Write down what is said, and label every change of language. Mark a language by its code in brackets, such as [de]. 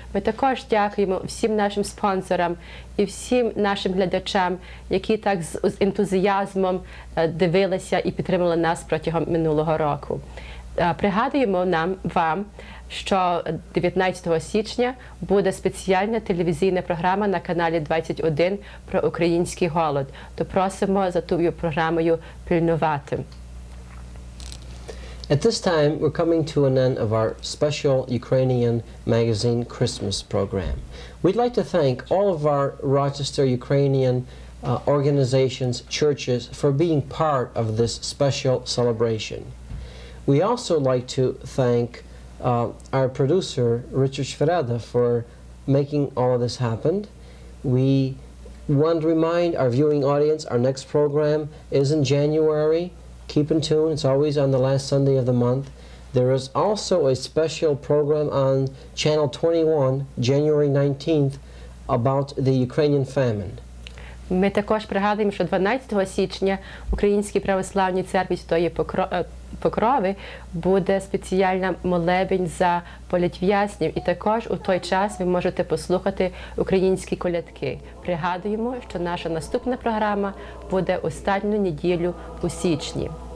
[uk] Ми також дякуємо всім нашим спонсорам і всім нашим глядачам, які так з ентузіазмом дивилися і підтримували нас протягом минулого року. Пригадуємо вам, що 19 січня буде спеціальна телевізійна програма на каналі 21 про український голод. То просимо за тою програмою пильнувати. [en] At this time, we're coming to an end of our special Ukrainian magazine Christmas program. We'd like to thank all of our Rochester Ukrainian organizations, churches, for being part of this special celebration. We also like to thank our producer, Richard Shvereda, for making all of this happen. We want to remind our viewing audience our next program is in January. Keep in tune, it's always on the last Sunday of the month. There is also a special program on Channel 21, January 19th, about the Ukrainian famine. [uk] Ми також пригадуємо, що 12 січня в Українській православній церкві Святої Покрови буде спеціальна молебень за політв'язнів, і також у той час ви можете послухати українські колядки. Пригадуємо, що наша наступна програма буде останню неділю у січні.